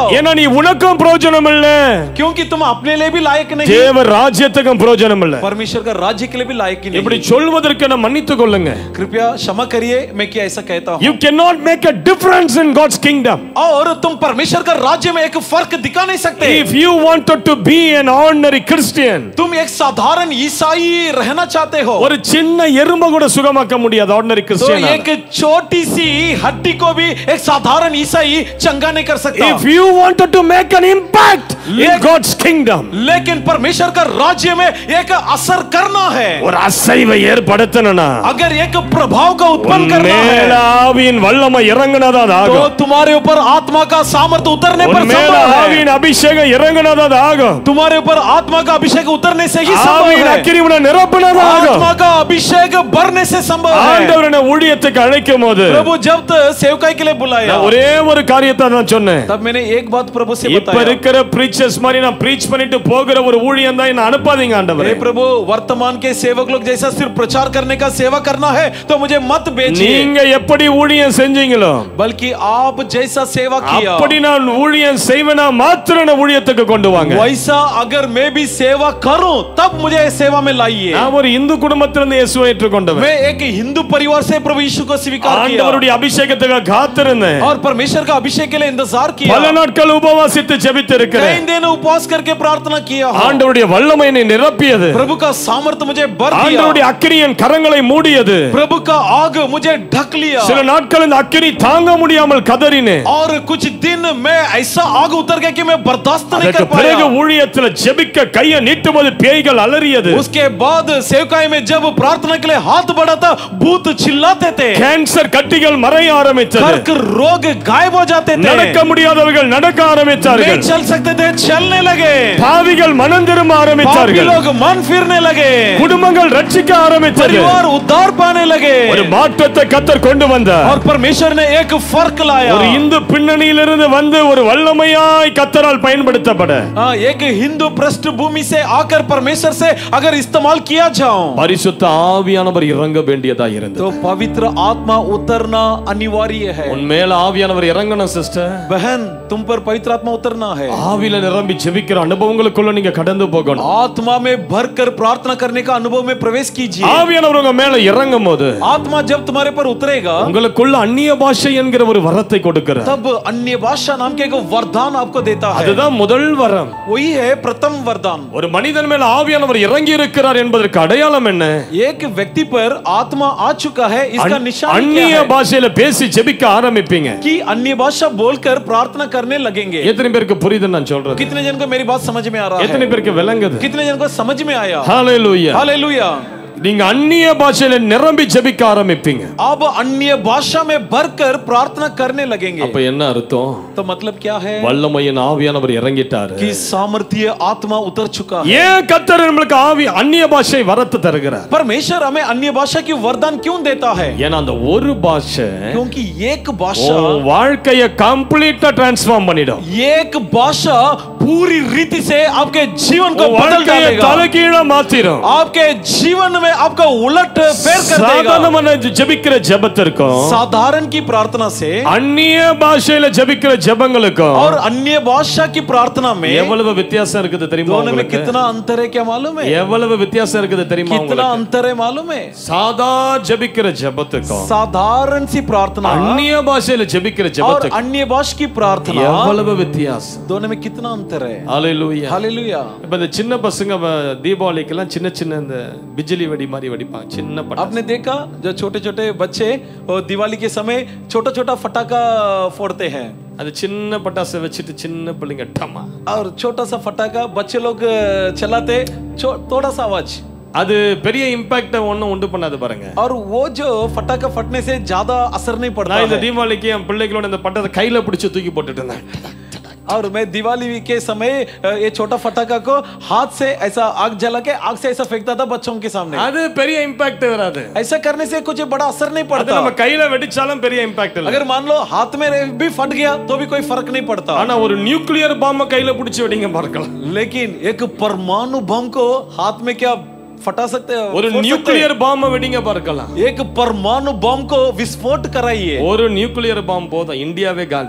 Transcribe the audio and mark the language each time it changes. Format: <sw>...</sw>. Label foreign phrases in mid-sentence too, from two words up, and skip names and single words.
<ta>ஏன்னா நீ உனக்கும் பிரயோஜனம் இல்ல,</ta> <hi>क्योंकि तुम अपने लिए भी लायक नहीं,</hi> <ta>தேவ ராஜ்யத்துக்கும் பிரயோஜனம் இல்ல.</ta> <hi>परमेश्वर का राज्य के लिए भी लायक ही</hi> <ta>இப்படி</ta> <hi>नहीं.</hi> <ta>சொல்வதற்கு நான் மன்னித்துக் கொள்ளுங்க.</ta> <hi>कृपया क्षमा करिए मैं क्या ऐसा कहता हूं.</hi> <en>You cannot make a difference in God's kingdom.</en> <hi>और तुम परमेश्वर का राज्य में एक फर्क दिखा नहीं सकते.</hi> <en>If you wanted to be an ordinary Christian,</en> <hi>तुम एक साधारण ईसाई रहना चाहते हो,</hi> <ta>ஒரு சின்ன எறும்பை கூட சுகமாக்க முடியாது ordinary</ta> <hi>तो</hi> <ta>Christian.</ta> <hi>एक छोटी सी हड्डी को भी एक साधारण ईसाई चंगा नहीं कर सकता.</hi> <en>If you wanted to make an impact in God's kingdom,</en> <hi>लेकिन परमेश्वर का राज्य में एक असर करना है,</hi> <ta>ஒரு அசைவை ஏற்படுத்தணும்னா</ta> <hi>अगर एक प्रभाव का उत्पन्न करना</hi> <ta>மேல</ta> <hi>है,</hi> <ta>ஆவியின் வல்லமை இறங்குனதான்</ta> <hi>तो</hi> <ta>ஆகும்.</ta> <hi>तुम्हारे ऊपर आत्मा का सामर्थ्य उतरने पर</hi> <ta>மேல</ta> <hi>संभव है.</hi> <ta>ஆவியின் அபிஷேகம் இறங்குனதான் ஆகும்.</ta> <hi>तुम्हारे ऊपर आत्मा का अभिषेक उतरने से ही संभव</hi> <ta>ஆவியின்</ta> <hi>है.</hi> <ta>அக்கினி உன்னை நிரப்புனதான் ஆகும்.</ta> <hi>आत्मा का अभिषेक भरने से संभव है.</hi> <ta>ஆண்டவர் என்னை ஊழியத்துக்கு அழைக்கும் போது</ta> <hi>प्रभु जब सेवकाई के लिए बुलाया,</hi> <ta>நான் ஒரே ஒரு காரியத்தை தான் சொன்னேன்.</ta> <hi>तब मैंने एक बात प्रभु से</hi> <ta>இப்ப</ta> <hi>बताया.</hi> <ta>இருக்கிற பிரீச்சர்ஸ் மாதிரி நான் பிரீச் பண்ணிட்டு போகிற ஒரு ஊழியம் தான் என்ன அனுப்பாதீங்க ஆண்டவரே.</ta> <hi>हे प्रभु, वर्तमान के सेवक लोग जैसा सिर्फ प्रचार करने का सेवा करना है तो मुझे मत भेजिए,</hi> <ta>நீங்க எப்படி ஊழியம் செஞ்சீங்களோ</ta> <hi>बल्कि आप जैसा सेवा किया</hi> <ta>அப்படி நான் ஊழியம் செய்வேனா மாத்திரம் என்ன ஊழியத்துக்கு கொண்டு வாங்க.</ta> <hi>वैसा अगर मैं भी सेवा करूं तब मुझे सेवा में लाइए.</hi> <ta>நான் ஒரு இந்து குடும்பத்திலிருந்து இயேசுவை ஏற்றுக்கொண்டவன்.</ta> <hi>मैं एक हिंदू परिवार से प्रभु यीशु को स्वीकार किया</hi> <ta>ஆண்டவருடைய அபிஷேகத்துக்கு காத்திருந்தேன்.</ta> <hi>और परमेश्वर का अभिषेक के लिए इंतजार किया.</hi> <ta>பல நாட்கள் உபவாசித்து ஜெபித்து இருக்கிறேன்.</ta> <hi>3 दिन उपवास करके प्रार्थना किया.</hi> <ta>ஆண்டவருடைய வல்லமை என்னை நிரப்பியது.</ta> <hi>प्रभु का सामर्थ्य मुझे भर दिया.</hi> <ta>ஆண்டவருடைய அக்கினி என் கரங்களை மூடியது.</ta> <hi>प्रभु का आग मुझे ढक लिया.</hi> <ta>சில நாட்கள் இந்த அக்கினி தாங்க முடியாமல் கதறினேன்.</ta> <hi>और कुछ दिन मैं ऐसा आग उतर गया कि मैं बर्दाश्त नहीं</hi> <ta>அதற்கு</ta> <hi>कर</hi> <ta>பிறகு</ta> <hi>पाया.</hi> <ta>ஊழியத்துல ஜெபிக்க கையை நீட்டும்போது பேய்கள் அலறியது.</ta> <hi>उसके बाद सेवकाई में जब प्रार्थना के लिए हाथ बढ़ाता भूत चिल्लाते थे.</hi> <ta>கேன்சர் கட்டிகள் மறைய ஆரம்பித்தது.</ta> <hi>कर्क रोग गायब हो जाते थे.</hi> <ta>நடக்க முடியாதவர்கள் நடக்க ஆரம்பித்தார்கள்.</ta> <hi>नहीं चल सकते थे, चलने लगे.</hi> <ta>பாவிகள் மனம் திரும்ப</ta> <hi>पापी</hi> <ta>ஆரம்பித்தார்கள்.</ta> <hi>लोग मन फिरने लगे.</hi> <ta>குடும்பங்கள் ரட்சிக்க ஆரம்பித்தது.</ta> <hi>परिवार उद्धार पाने लगे.</hi> <ta>ஒரு மாற்றத்தை கர்த்தர் கொண்டு வந்தார்.</ta> <hi>और परमेश्वर ने एक फर्क लाया.</hi> <ta>ஒரு இந்து பின்னணியிலிருந்து வந்து ஒரு வல்லமையாய் கர்த்தரால் பயன்படுத்தப்பட</ta> <hi>एक हिंदू पृष्ठभूमि से आकर परमेश्वर से अगर इस्तेमाल किया जाओ,</hi> <ta>பரிசுத்த ஆவியானவர் இறங்க வேண்டியதா இருந்தது.</ta> <hi>तो पवित्र आत्मा उतरना अनिवार्य है.</hi> <ta>உன் மேல ஆவியானவர் இறங்கணும் சிஸ்டர்.</ta> <hi>बहन, तुम पर पवित्र आत्मा उतरना है.</hi> <ta>ஆவியில நிரம்பி ஜெபிக்கிற அனுபவங்களுக்குள்ள நீங்க கடந்து போகணும்.</ta> <hi>आत्मा में भरकर प्रार्थना करने का अनुभव में प्रवेश कीजिए.</hi> <ta>ஆவியானவர் உங்க மேல இறங்கும் போது</ta> <hi>आत्मा जब तुम्हारे पर उतरेगा,</hi> <ta>உங்களுக்குள்ள அந்நிய பாஷை என்கிற ஒரு வரத்தை கொடுக்கிறார்.</ta> <hi>तब अन्य भाषा नाम के एक वरदान आपको देता है.</hi> <ta>அதுதான் முதல் வரம்.</ta> <hi>वही है प्रथम वरदान.</hi> <ta>ஒரு மனிதன் மேல ஆவியானவர் இறங்கி இருக்கிறார் என்பதற்கு அடையாளம் என்ன?</ta> <hi>एक व्यक्ति पर आत्मा आ चुका है, इसका निशान क्या</hi> <ta>அந்நிய</ta> <hi>है?</hi> <ta>பாஷையில பேசி ஜெபிக்க ஆரம்பிப்பீங்க.</ta> <hi>कि अन्य भाषा बोलकर प्रार्थना करने लगेंगे.</hi> <ta>எத்தனை பேருக்கு புரியுது நான் சொல்றது?</ta> <hi>कितने जन को मेरी बात समझ में आ रहा</hi> <ta>எத்தனை</ta> <hi>है?</hi> <ta>பேருக்கு விளங்குது?</ta> <hi>कितने जन को समझ में आया?</hi> <ta>ஹalleluya.</ta> <hi>हालेलुया.</hi> <ta>நீங்க அந்நிய பாஷையில நிரம்பி ஜெபிக்க ஆரம்பிப்பீங்க.</ta> <hi>अब अन्य भाषा में भरकर प्रार्थना करने लगेंगे.</hi> <ta>அப்ப என்ன அர்த்தம்?</ta> <hi>तो मतलब क्या है?</hi> <ta>வல்லமையின் ஆவியானவர் இறங்கிட்டாரு.</ta> <hi>कि सामर्थ्य आत्मा उतर चुका है.</hi> <ta>ஏன் கர்த்தர் நமக்கு ஆவி அந்நிய பாஷை வரத்தை தருகிறார்?</ta> <hi>परमेश्वर हमें अन्य भाषा की वरदान क्यों देता है?</hi> <ta>ஏன்னா அந்த ஒரு பாஷை</ta> <hi>क्योंकि एक भाषा</hi> <ta>உன் வாழ்க்கையை</ta> <en>completa transform</en> <ta>பண்ணிடும்.</ta> <hi>एक भाषा पूरी रीति से आपके जीवन को बदल</hi> <ta>வாழ்க்கையை</ta> <hi>डालेगा.</hi> <ta>தலைகீழா மாத்திரும்.</ta> <hi>आपके जीवन में आपका उलट फेर कर देगा.</hi> <ta>சாதாரணமான ஜெபிக்கிற ஜெபத்திற்கும்</ta> <hi>साधारण की प्रार्थना से</hi> <ta>அந்நிய பாஷையில ஜெபிக்கிற ஜெபங்களுக்கும்</ta> <hi>और अन्य भाषा की प्रार्थना में</hi> <ta>எவ்வளவு வித்தியாசம் இருக்குது தெரியுமா</ta> <hi>दोनों में</hi> <ta>உங்களுக்கு?</ta> <hi>कितना अंतर है क्या मालूम है?</hi> <ta>எவ்வளவு வித்தியாசம் இருக்குது தெரியுமா</ta> <hi>कितना</hi> <ta>உங்களுக்கு?</ta> <hi>अंतर है मालूम है?</hi> <ta>சாதா ஜெபிக்கிற ஜெபத்துக்கும்</ta> <hi>साधारण सी प्रार्थना</hi> <ta>அந்நிய பாஷையில ஜெபிக்கிற</ta> <hi>और</hi> <ta>ஜெபத்துக்கும்</ta> <hi>अन्य भाषा की प्रार्थना,</hi> <ta>எவ்வளவு வித்தியாசம்?</ta> <hi>दोनों में कितना अंतर है?</hi> <ta>ஹalleluya.</ta> <hi>हालेलुया.</hi> <ta>இப்ப இந்த சின்ன பசங்க தீபாவளிக்கெல்லாம் சின்ன சின்ன இந்த பிஜிலி வெடி வெடி மாதிரி வெடிப்பாங்க, சின்ன பட்டாசு.</ta> <hi>आपने देखा जो छोटे छोटे बच्चे वो दिवाली के समय छोटा छोटा फटाका फोड़ते हैं,</hi> <ta>அது சின்ன பட்டாசை வச்சுட்டு சின்ன பிள்ளைங்க டமா,</ta> <hi>और छोटा सा फटाका बच्चे लोग चलाते, थोड़ा सा आवाज,</hi> <ta>அது பெரிய இம்பாக்ட் ஒண்ணும் உண்டு பண்ணாது பாருங்க.</ta> <hi>और वो जो फटाका फटने से ज्यादा असर नहीं पड़ता</hi> <ta>நான் இந்த</ta> <hi>है।</hi> <ta>தீபாவளிக்கு என் பிள்ளைகளோட இந்த பட்டாசை கையில பிடிச்சு தூக்கி போட்டுட்டு இருந்தேன்.</ta> <hi>और मैं दिवाली के समय ये छोटा फटाका को हाथ से ऐसा आग जला के आग से ऐसा फेंकता था बच्चों के सामने।</hi> <ta>அது பெரிய இம்பாக்ட் வராது.</ta> <hi>ऐसा करने से कुछ बड़ा असर नहीं</hi> <ta>அது</ta> <hi>पड़ता।</hi> <ta>நம்ம கையில வெடிச்சாலும் பெரிய இம்பாக்ட் இல்ல.</ta> <hi>अगर मान लो हाथ में भी फट गया तो भी कोई फर्क नहीं पड़ता।</hi> <ta>ஆனா ஒரு</ta> <en>nuclear bomb</en> <ta>கையில பிடிச்சு வெடிங்க பார்க்கலாம்.</ta> <hi>लेकिन एक परमाणु बम को हाथ में क्या फटा सकते हैं?</hi> <ta>ஒரு</ta> <en>nuclear bomb</en> <ta>வெடிங்க பார்க்கலாம்.</ta> <hi>एक परमाणु बम को विस्फोट कराइए।</hi> <ta>ஒரு</ta> <en>nuclear bomb</en> <ta>போதும், இந்தியாவே காலி.</ta>